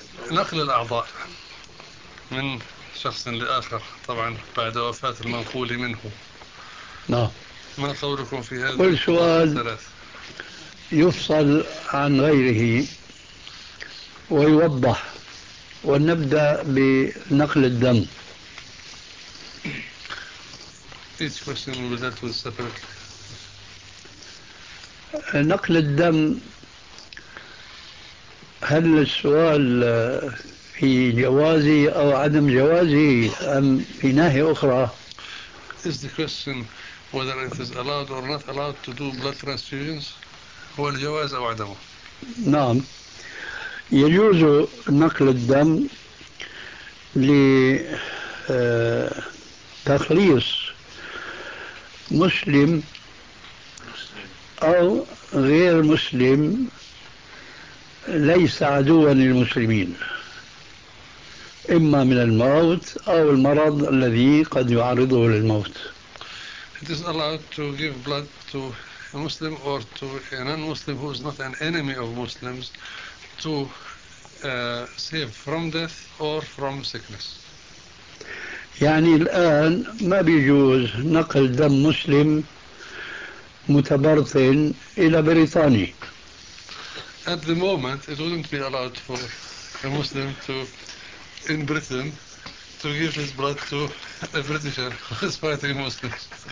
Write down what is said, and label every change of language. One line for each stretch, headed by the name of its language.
Arabic: نقل الأعضاء من شخص لآخر طبعا بعد وفاة المنقول منه. نعم. ما قولكم في هذا؟ كل سؤال يفصل عن غيره ويوضح ونبدأ بنقل الدم.
English: Each question will be dealt with separately.
Arabic: نقل الدم هل السؤال في جوازه أو عدم جوازه أم في ناحية أخرى؟
English: Is the question whether it is allowed or not allowed to do blood transfusions
Arabic: هو الجواز أو عدمه؟ نعم، يجوز نقل الدم لتخليص مسلم أو غير مسلم ليس عدوا للمسلمين إما من الموت أو المرض الذي قد يعرضه للموت.
English: It is allowed to give blood to a Muslim or to a non-Muslim who is not an enemy of Muslims to save from death or from sickness.
Arabic: يعني الآن ما بيجوز نقل دم مسلم متبرطن إلى بريطاني.
English: At the moment, it wouldn't be allowed for a Muslim to, in Britain, to give his blood to a Britisher who is fighting Muslims.